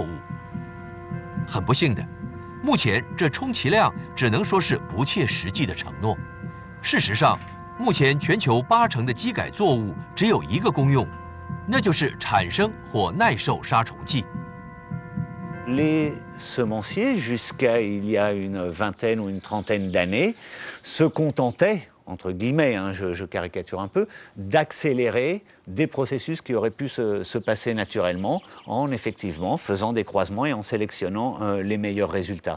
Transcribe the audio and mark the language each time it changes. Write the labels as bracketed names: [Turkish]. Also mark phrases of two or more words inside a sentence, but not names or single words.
[Chinese] 很不幸的，目前这充其量只能说是不切实际的承诺。事实上，目前全球80%的基改作物只有一个功用，那就是产生或耐受杀虫剂。 [French] Les semenciers, jusqu'à il y a une vingtaine ou une trentaine d'années, se contentaient, entre guillemets, hein, je caricature un peu, d'accélérer des processus qui auraient pu se passer naturellement en effectivement faisant des croisements et en sélectionnant les meilleurs résultats.